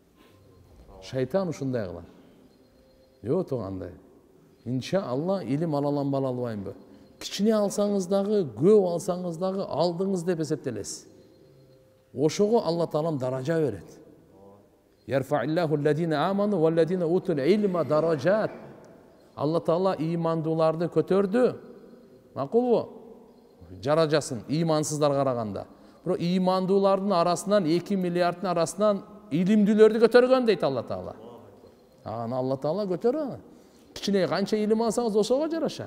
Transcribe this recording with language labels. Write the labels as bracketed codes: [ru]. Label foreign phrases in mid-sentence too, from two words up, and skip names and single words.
[ky] Шайтан ушундай кылат. Жок тугандай. Иншалла илим ала аламбы, ала албаймбы? Кичине алсаңыз дагы, көп алсаңыз дагы алдыңыз деп эсептелесиз. Ошого Алла Таалам даража берет. [ar] يرفع الله الذين آمنوا والذين أوتوا العلم درجات. [ky] Алла Таала имандууларды көтөрдү. Макулбу? Жаражасын имансыздар караганда. Бирок имандуулардын арасынан 2 миллиарддын арасынан илимдүүлөрдү көтөргөн дейт Алла Таала. Алла Таала көтөрөт. Кичине канча илим алсаңыз ошого жараша.